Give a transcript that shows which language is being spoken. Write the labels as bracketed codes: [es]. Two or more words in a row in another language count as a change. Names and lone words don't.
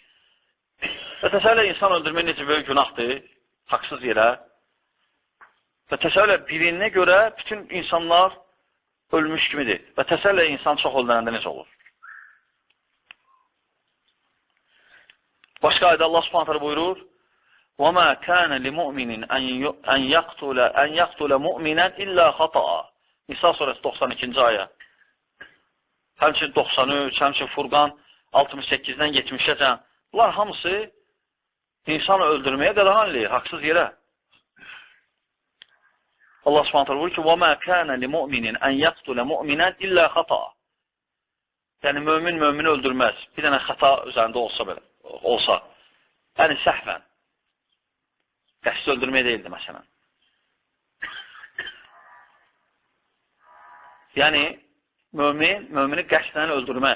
[az] Və təsəvvür elə, insan öldürmək necə böyük günahdır, haqsız yerə. Və təsəvvür elə, birinə görə bütün insanlar ölmüş kimidir. Və təsəvvür elə, insan çox öldürəndə necə olur? Başqa ayda Allah [ar] سبحانه تعالى [az] buyurur, [ar] وَمَا كَانَ لِمُؤْمِنٍ أَنْ يَقْتُلَ مُؤْمِنًا إِلَّا خَطَأً [az] Nisa surəsi 92-ci ayə. Həmçin 93, həmçin Furqan 68-dən 70-əcən. Bunlar hamısı insanı öldürməyə qadağan eləyir, haqsız yerə. Allah [ar] سبحانه تعالى [az] buyurur ki, [ar] وَمَا كَانَ لِمُؤْمِنٍ أَنْ يَقْتُلَ مُؤْمِنًا إِلَّا خَطَأً [az] Yəni, mümini öldürməz. Bir dənə xəta üzərində olsa. Yəni, səhvən. Qəsd öldürməyə deyildi, məsələn. Yəni, mümini qəsdən öldürməz.